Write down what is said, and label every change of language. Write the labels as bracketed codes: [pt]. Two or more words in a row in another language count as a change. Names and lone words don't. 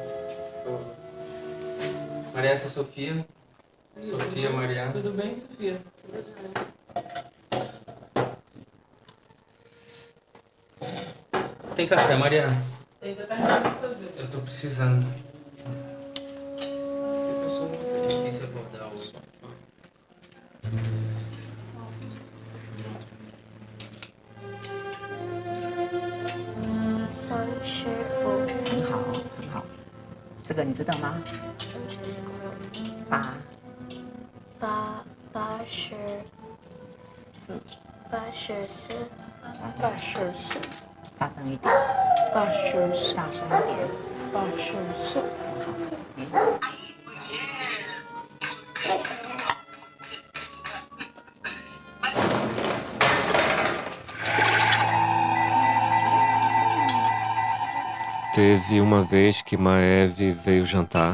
[pt] Maria, essa é a Sofia. Sofia, Maria. Tudo bem, Sofia? Tem café, Mariana? Tem, tá terminando de fazer. Eu tô precisando. É difícil abordar hoje. [zh] 很好，很好。这个你知道吗？84，大声一点。84，大声一点。84。 [pt] Teve uma vez que Maeve veio jantar.